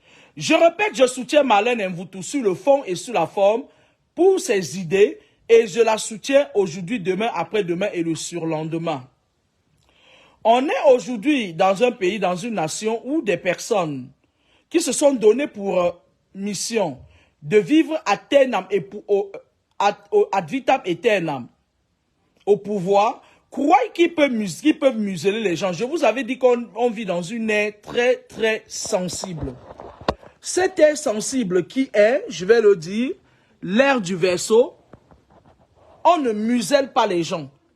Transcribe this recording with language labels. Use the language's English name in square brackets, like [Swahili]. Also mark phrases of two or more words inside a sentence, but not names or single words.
[French] Je répète, je soutiens Marlène Mvutu sur le fond et sur la forme pour ses idées et je la soutiens aujourd'hui, demain, après-demain et le surlendemain. On est aujourd'hui dans un pays, dans une nation où des personnes qui se sont données pour mission de vivre [Latin] ad aeternam et ad vitam aeternam [French] au pouvoir, croient qu'ils peuvent museler les gens. Je vous avais dit qu'on vit dans une ère très, très sensible. Cette ère sensible qui est, je vais le dire, l'ère du Verseau, on ne muselle pas les gens.